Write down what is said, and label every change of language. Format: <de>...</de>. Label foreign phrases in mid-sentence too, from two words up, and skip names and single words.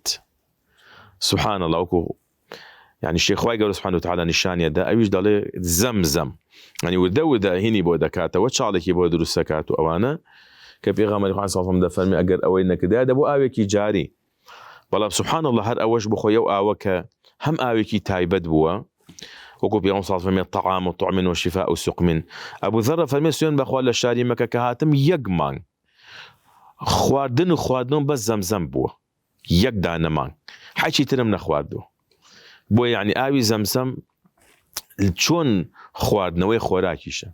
<ar>سوبحان الله،</ar> <ckb>وەکو یعنی شێخوای گەورە</ckb> <ar>سوبحانه وتعالا</ar> <ckb>نیشانیەدا، ئەویش دەڵێ زەمزەم، ینی وردە وردە هینی بۆ دەکاتەوە، چاڵێکی بۆ دروست دەکات و ئەوانە کە پێغەمبەری خوا</ckb> <ar>صلی الله علیه و سلم</ar> <ckb>دەفەرمێ ئەگەر ئەوەی نەکردایە دەبوو ئاوێکی جاری. بەڵام</ckb> <ar>سوبحان الله</ar> <ckb>هەر ئەوەش بخۆیە و ئاوە کە هەم ئاوێکی تایبەت بووە، وەکو پێغەمبەر</ckb> <ar>صلی الله علیه و سلم طعام و طعم و شفاء و سقم.</ar> <ckb>ئەبوو ذەر فەرمێ سوێن بەخوا لە شاری مەکە کە هاتم 1 مانگ خواردن و خواردنەوە بەس زەمزەم بووە، 1 دانە مانگ، حەچی ترم نەخواردووە. بۆ یعنی ئاوی زەمزەم چۆن خواردنەوەی خۆراکیشە.</ckb>